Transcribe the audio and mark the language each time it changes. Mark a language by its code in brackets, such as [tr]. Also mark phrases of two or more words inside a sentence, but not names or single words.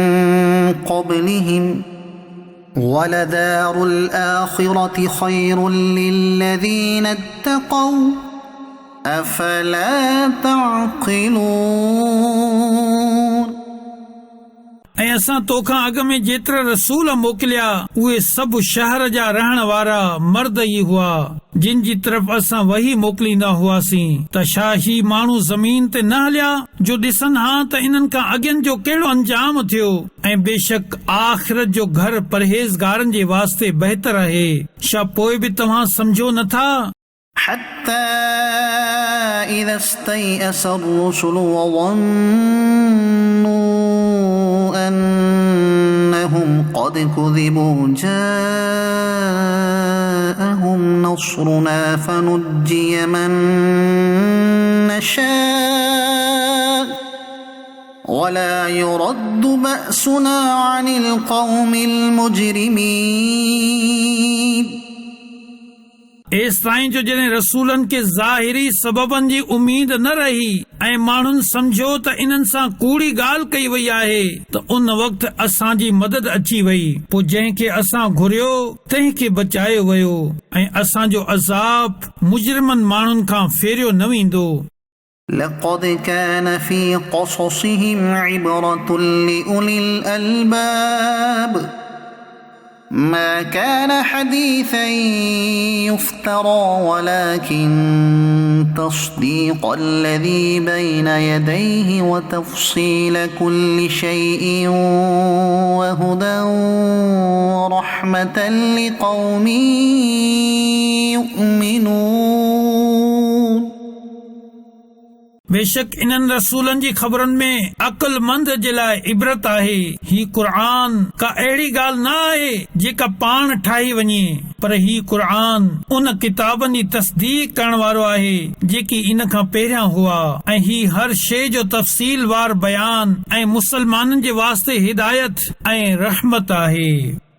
[ar] قبلهم ولدار الآخرة خير للذين اتقوا أفلا تعقلون [sd] ऐं असां तोखां अॻ में जेतिरा रसूल मोकिलिया उहे सभु शहर जा रहण वारा मर्द ई हुआ जिन जी तरफ़ असां वही मोकिलींदा हुआसीं। त छा ही माण्हू ज़मीन ते न हलिया जो ॾिसनि हा त इन्हनि खां अॻियनि जो कहिड़ो अंजाम थियो ऐं बेशक आख़िरत जो घर परहेज़गारनि जे वास्ते बहितर आहे। छा पोइ बि तव्हां सम्झो नथा? [ar] حتى إذا استيأس الرسل وظنوا أنهم قد كذبوا جاءهم نصرنا فنجي من نشاء ولا يرد بأسنا عن القوم المجرمين [sd] एस ताईं जो जॾहिं रसूलनि खे ज़ाहिरी सबबनि जी उमीद न रही ऐं माण्हुनि सम्झो त इन्हनि सां कूड़ी ॻाल्हि कई वई आहे त उन वक़्तु असांजी मदद अची वई। पोइ जंहिंखे असां घुरियो तंहिंखे बचायो वियो ऐं असांजो अज़ाब मुजरिमनि माण्हुनि खां फेरियो न वेंदो। [ar] لقد كان في قصصهم عبرة لأولي الألباب ما كان حديثا يفترى ولكن تصديق الذي بين يديه وتفصيل كل شيء وهدى ورحمة لقوم يؤمنون [sd] बेशक इन्हनि रसूलनि जी ख़बरनि में अक़लमंद जे लाइ इबरत आहे। ही क़ुरान का अहिड़ी ॻाल्हि न आहे जेका पाण ठाही वञे, पर ही क़ुरान उन किताबनि जी तस्दीक करण वारो आहे जेकी इन खां पहिरियां हुआ ऐं ही हर शइ जो तफ़सील वार बयान ऐं मुसलमाननि जे वास्ते हिदायत ऐं रहमत आहे।